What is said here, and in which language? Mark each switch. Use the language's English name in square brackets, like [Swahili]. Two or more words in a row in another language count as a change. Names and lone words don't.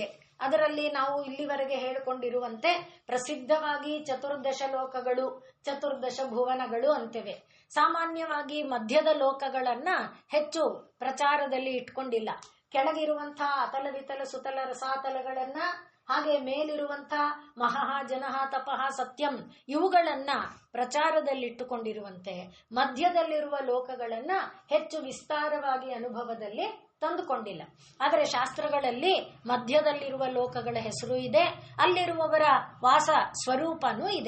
[Kannada] ಅದರಲ್ಲಿ ನಾವು ಇಲ್ಲಿವರೆಗೆ ಹೇಳಿಕೊಂಡಿರುವಂತೆ ಪ್ರಸಿದ್ಧವಾಗಿ ಚತುರ್ದಶ ಲೋಕಗಳು, ಚತುರ್ದಶ ಭುವನಗಳು ಅಂತೇವೆ. ಸಾಮಾನ್ಯವಾಗಿ ಮಧ್ಯದ ಲೋಕಗಳನ್ನ ಹೆಚ್ಚು ಪ್ರಚಾರದಲ್ಲಿ ಇಟ್ಕೊಂಡಿಲ್ಲ. ಕೆಳಗಿರುವಂತಹ ಅತಲ ವಿತಲ ಸುತಲ ರಸಾತಲಗಳನ್ನ, ಹಾಗೆ ಮೇಲಿರುವಂತಹ ಮಹಃ ಜನಃ ತಪಃ ಸತ್ಯಂ ಇವುಗಳನ್ನ ಪ್ರಚಾರದಲ್ಲಿಟ್ಟುಕೊಂಡಿರುವಂತೆ ಮಧ್ಯದಲ್ಲಿರುವ ಲೋಕಗಳನ್ನ ಹೆಚ್ಚು ವಿಸ್ತಾರವಾಗಿ ಅನುಭವದಲ್ಲಿ ತಂದುಕೊಂಡಿಲ್ಲ. ಆದರೆ ಶಾಸ್ತ್ರಗಳಲ್ಲಿ ಮಧ್ಯದಲ್ಲಿರುವ ಲೋಕಗಳ ಹೆಸರು ಇದೆ, ಅಲ್ಲಿರುವವರ ವಾಸ ಸ್ವರೂಪನೂ ಇದೆ.